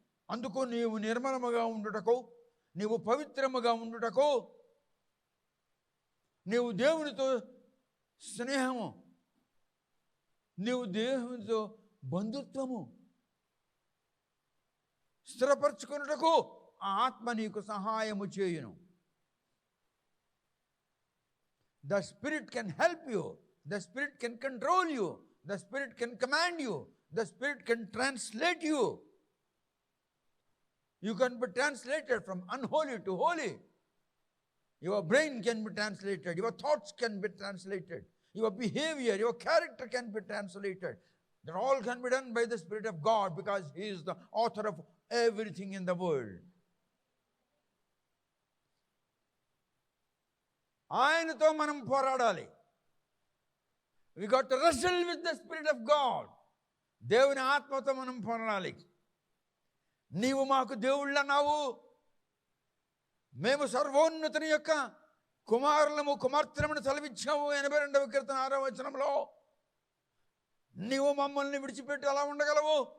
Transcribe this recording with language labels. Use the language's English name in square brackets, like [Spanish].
[Telugu] అందుకు నీవు నిర్మలముగా ఉండుటకు, నీవు పవిత్రముగా ఉండుటకు, నీవు దేవునితో స్నేహము, నీవు దేవునితో బంధుత్వము స్థిరపరచుకున్నటకు ఆ ఆత్మ నీకు సహాయము చేయును. [English] The Spirit can help you. The Spirit can control you. The Spirit can command you. The Spirit can translate you. You can be translated from unholy to holy. Your brain can be translated. Your thoughts can be translated. Your behavior, your character can be translated. That all can be done by the Spirit of God, because He is the author of everything in the world. [Telugu] ఆయనతో మనం పోరాడాలి. [English] We got to wrestle with the Spirit of God. [Telugu] దేవుని ఆత్మతో మనం పోరాడాలి. నీవు మాకు దేవుళ్ళన్నావు, మేము సర్వోన్నతుని యొక్క కుమారులము కుమార్తెలమును సెలవిచ్చాము. 82వ కీర్తన 6వ వచనంలో నీవు మమ్మల్ని విడిచిపెట్టి అలా ఉండగలవు?